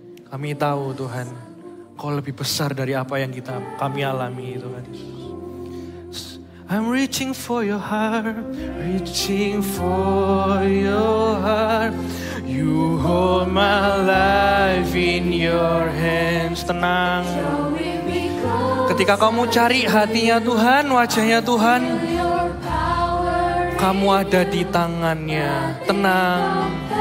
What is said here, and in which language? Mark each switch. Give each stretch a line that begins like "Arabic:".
Indonesian: Kami tahu Tuhan, Kau lebih besar dari apa yang kami alami Tuhan Yesus.
English: I'm reaching for your heart, reaching for your heart. You hold my life in your hands.
Indonesian: Tenang. Ketika kamu cari hatinya Tuhan, wajahnya Tuhan, kamu ada di tangannya. Tenang.